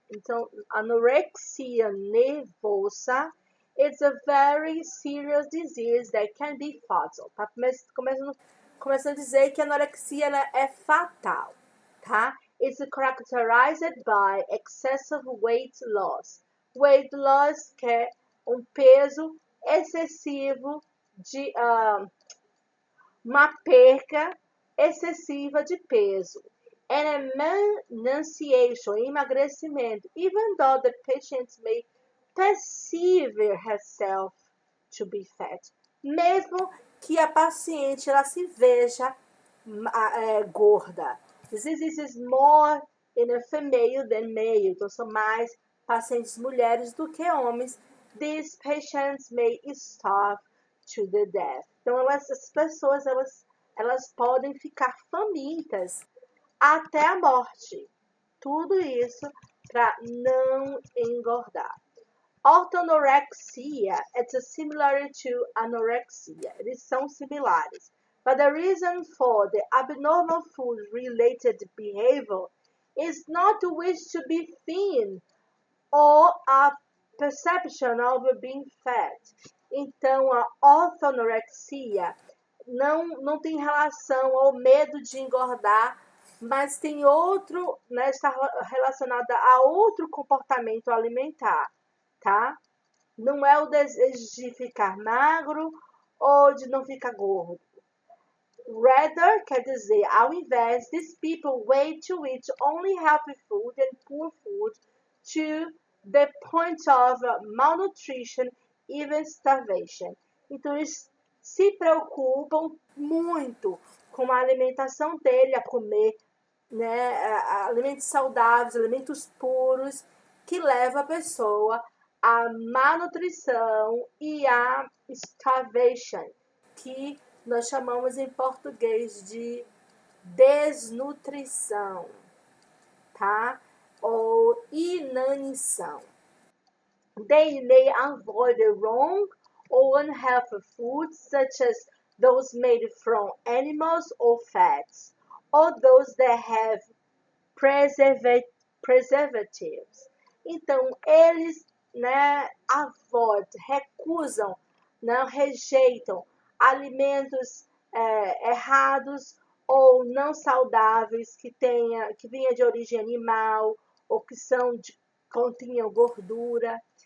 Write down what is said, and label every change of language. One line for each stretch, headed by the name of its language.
English: Então, anorexia nervosa is a very serious disease that can be fatal.
Portuguese: Tá? Começando a dizer que a anorexia é fatal, tá?
English: It's characterized by excessive weight loss. Weight loss
Portuguese: que é um peso excessivo de uma perca excessiva de peso.
English: And emaciation, emagrecimento, even though the patient may perceive herself to be fat.
Portuguese: Mesmo que a paciente ela se veja gorda.
English: This is more in a female than male.
Portuguese: Então, são mais pacientes mulheres do que homens.
English: These patients may starve to the death.
Portuguese: Então, essas pessoas, elas podem ficar famintas até a morte. Tudo isso para não engordar.
English: Orthorexia is similar to anorexia.
Portuguese: Eles são similares.
English: But the reason for the abnormal food-related behavior is not the wish to be thin or a perception of being fat.
Portuguese: Então, a orthorexia não tem relação ao medo de engordar, mas tem outro, né, está relacionada a outro comportamento alimentar, tá? Não é o desejo de ficar magro ou de não ficar gordo.
English: Rather,
Portuguese: quer dizer, ao invés,
English: these people wait to eat only healthy food and poor food to the point of malnutrition, even starvation.
Portuguese: Então, eles se preocupam muito com a alimentação dele, a comer, né, alimentos saudáveis, alimentos puros, que leva a pessoa à malnutrição e à starvation, que nós chamamos em português de desnutrição, tá? Ou inanição.
English: They may avoid the wrong or unhealthy foods, such as those made from animals or fats, or those that have preservatives.
Portuguese: Então, eles, né, recusam, não rejeitam alimentos errados ou não saudáveis que venha de origem animal ou que contenham gordura.